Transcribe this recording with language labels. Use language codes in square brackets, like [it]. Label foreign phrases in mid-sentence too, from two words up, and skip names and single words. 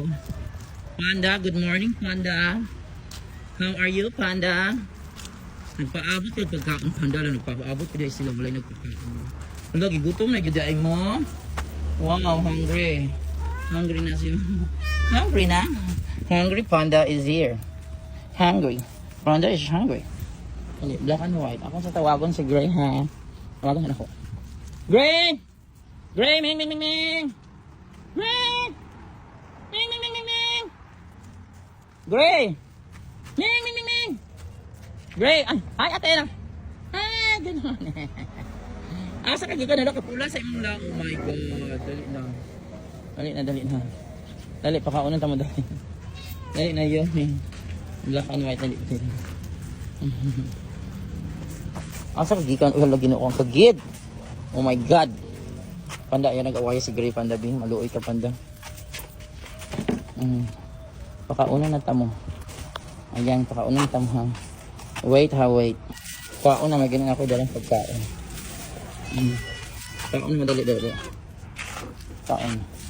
[en] Panda, good morning, Panda. How are you, Panda? [ceb] Nagpaabot ka pagkaon, Panda lang. Nagpaabot ka dahil sila walay nagpagkaon. Lagi, gutom na gyuday mo. [en] Wow, hungry. [ceb] Hungry na siya. [en] Hungry na? Hungry Panda is here. Hungry. Panda is hungry. Black and white. [ceb] Ako sa tawagon si Gray, ha? Tawagon ako. Gray! Gray! Ming! Gray! Ming! Gray! Ming! Gray! Ay, ate na! Ay, gano'n. Asa ka gano'n? Kapula sa imong lang. [en] Oh my God. [ceb] Dali na. Dali, pakaunan tamo dali. Dali na yun. [en] Black and white. [ceb] Dali. Asa ka gikan? Uy, lagi na ako ang kagid. [en] Oh my God. [ceb] Panda, yan nag-awaya si Gray, Panda Bing. Maluoy ka, Panda. Pakaunan na tamo. Ayan, pakaunan na tamo, ha. [en] Wait. [tl] Pauna, may ganun ako dalang pagkain. [ceb] Pauna, madali. Pauna.